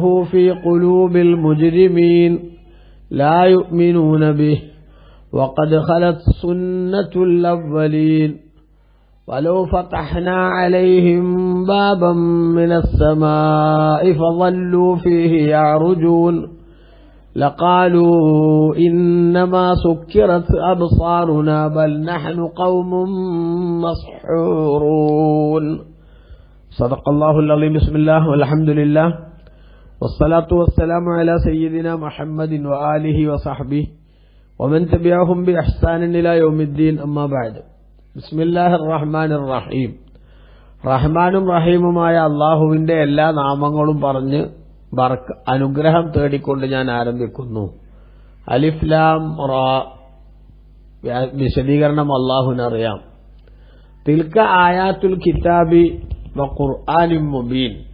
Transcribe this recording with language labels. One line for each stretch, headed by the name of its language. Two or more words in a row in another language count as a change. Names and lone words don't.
Arabic: في قلوب المجرمين لا يؤمنون به وقد خلت سنة الأولين ولو فتحنا عليهم بابا من السماء فظلوا فيه يعرجون لقالوا إنما سكرت أبصارنا بل نحن قوم مسحورون. صدق الله العظيم. بسم الله والحمد لله والصلاة والسلام على سيدنا محمد وآله وصحبه ومن تبعهم بإحسان إلى يوم الدين. أما بعد. بسم الله الرحمن الرحيم.
Malayalam: റഹ്മാനും റഹീമുമായ അള്ളാഹുവിന്റെ എല്ലാ നാമങ്ങളും പറഞ്ഞ് അനുഗ്രഹം തേടിക്കൊണ്ട് ഞാൻ ആരംഭിക്കുന്നു.
Arabic: الر.
Malayalam: വിശദീകരണം അള്ളാഹുവിനറിയാം.
Arabic: تلك آيات الكتاب وقرآن مبين.